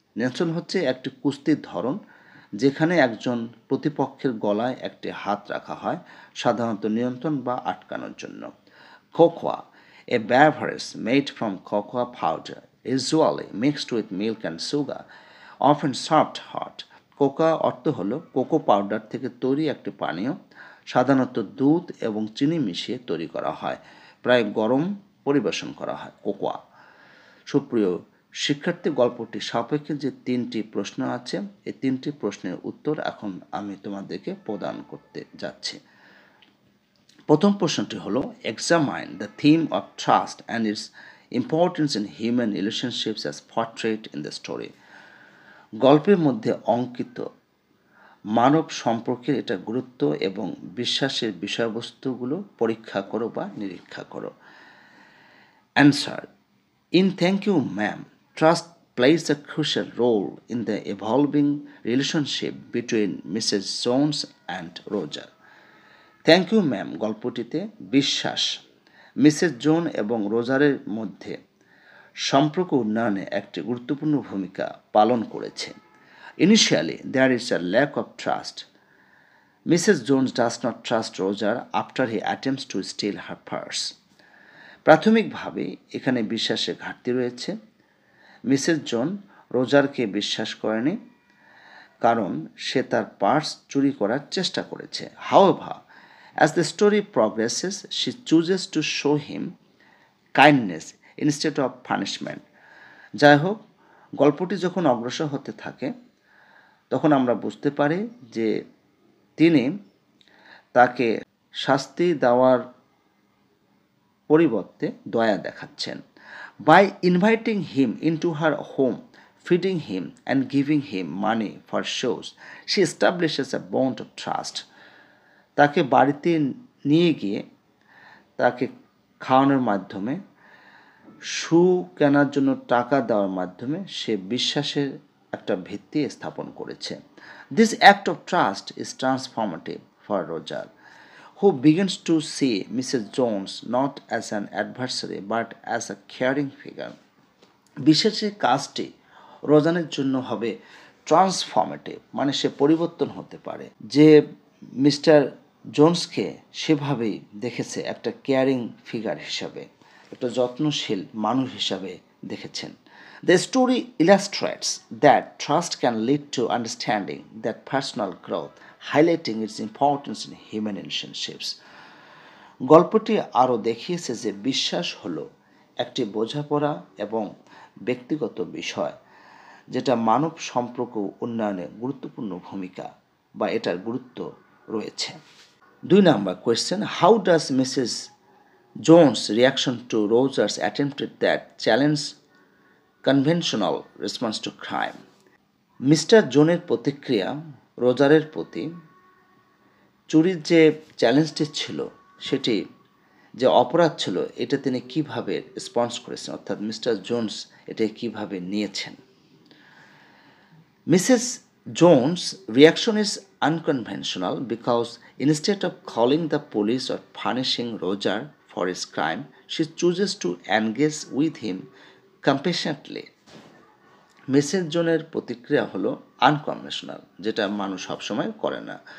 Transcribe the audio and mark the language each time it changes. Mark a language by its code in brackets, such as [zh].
[bn] Nelson হচ্ছে একটি কুস্তির ধরন যেখানে একজন প্রতিপক্ষের গলায় একটি হাত রাখা হয়, সাধারণত নিয়ন্ত্রণ বা আটকানোর জন্য। [en] Cocoa, a beverage made from cocoa powder, usually mixed with milk and sugar, often served hot. [bn] Coca অর্থ হলো কোকো পাউডার থেকে তৈরি একটি পানীয়, সাধারণত দুধ এবং চিনি মিশিয়ে তৈরি করা হয়, প্রায় গরম পরিবেশন করা হয়। কোকোয়া। সুপ্রিয় শিক্ষার্থী, গল্পটি সাপেক্ষে যে তিনটি প্রশ্ন আছে, এই তিনটি প্রশ্নের উত্তর এখন আমি তোমাদেরকে প্রদান করতে যাচ্ছি। প্রথম প্রশ্নটি হলো, [en] Examine the theme of trust and its importance in human relationships as portrayed in the story. [bn] গল্পের মধ্যে অঙ্কিত মানব সম্পর্কের এটা গুরুত্ব এবং বিশ্বাসের বিষয়বস্তুগুলো পরীক্ষা করো বা নিরীক্ষা করো। [en] Answer: In Thank You Ma'am, trust plays a crucial role in the evolving relationship between Mrs. Jones and Roger. [bn] Thank you ma'am গল্পটিতে বিশ্বাস মিসেস জোন এবং রোজারের মধ্যে সম্পর্ক উন্নয়নে একটি গুরুত্বপূর্ণ ভূমিকা পালন করেছে। [en] Initially, there is a lack of trust. Mrs. Jones does not trust Roger after he attempts to steal her purse. [bn] প্রাথমিকভাবে এখানে বিশ্বাসের ঘাটতি রয়েছে। মিসেস জোন রোজারকে বিশ্বাস করেনি কারণ সে তার পার্স চুরি করার চেষ্টা করেছে। [en] However, as the story progresses, she chooses to show him kindness instead of punishment. [bn] যাই হোক, গল্পটি যখন অগ্রসর হতে থাকে তখন আমরা বুঝতে পারি যে তিনি তাকে শাস্তি দেওয়ার পরিবর্তে দয়া দেখাচ্ছেন। [en] By inviting him into her home, feeding him and giving him money for shoes, she establishes a bond of trust. [bn] তাকে বাড়িতে নিয়ে গিয়ে তাকে খাওয়ানোর মাধ্যমে, শু কেনার জন্য টাকা দেওয়ার মাধ্যমে সে বিশ্বাসের একটা ভিত্তি স্থাপন করেছে। [en] This act of trust is transformative for Roger, who begins to see Mrs. Jones not as an adversary but as a caring figure. [bn] বিশেষের কাজটি রোজানের জন্য হবে ট্রান্সফর্মেটিভ, মানে সে পরিবর্তন হতে পারে। যে মিস্টার জোন্সকে সেভাবেই দেখেছে একটা কেয়ারিং ফিগার হিসাবে, একটা যত্নশীল মানুষ হিসাবে দেখেছেন। [en] The story illustrates that trust can lead to understanding, that personal growth, highlighting its importance in human relationships. [bn] গল্পটি আরও দেখিয়েছে যে বিশ্বাস হলো একটি বোঝাপড়া এবং ব্যক্তিগত বিষয় যেটা মানব সম্পর্ক উন্নয়নে গুরুত্বপূর্ণ ভূমিকা বা এটার গুরুত্ব রয়েছে। [en] 2 number question, how does Mrs Jones reaction to Roger's attempted that challenge conventional response to crime? [bn] Mister জোনের প্রতিক্রিয়া রোজারের প্রতি চুরির যে চ্যালেঞ্জটি ছিল, সেটি যে অপরাধ ছিল, এটা তিনি কিভাবে রেসপন্স করেছেন, অর্থাৎ মিস্টার জোনস এটা কিভাবে নিয়েছেন। [en] Mrs Jones reaction is unconventional because instead of calling the police or punishing Roger for his crime, she chooses to engage with him compassionately. [bn] Mrs জোনের প্রতিক্রিয়া হলো আনকনভেনশনাল, যেটা মানুষ সবসময় করে না।